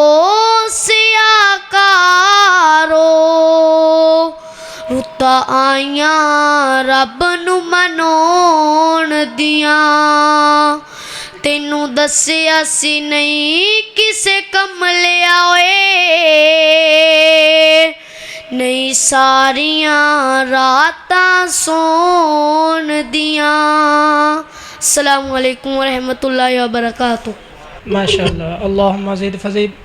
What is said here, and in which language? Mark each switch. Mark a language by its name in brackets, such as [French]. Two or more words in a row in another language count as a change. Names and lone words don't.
[Punjabi] ਸਿਆਕਾਰੋ ਰੁੱਤਾਂ ਆਈਆਂ ਰੱਬ ਨੂੰ ਮਨਾਉਣ ਦੀਆਂ ਤੈਨੂੰ ਦੱਸਿਆ ਸੀ ਨਹੀਂ ਕਿਸੇ ਕੰਮ ਲਿਆ ਓਏ ਨਹੀਂ ਸਾਰੀਆਂ ਰਾਤਾਂ ਸੌਣ ਦੀਆਂ। [Arabic] السلام عليكم ورحمة الله وبركاته. ما شاء الله، اللهم زد فزد.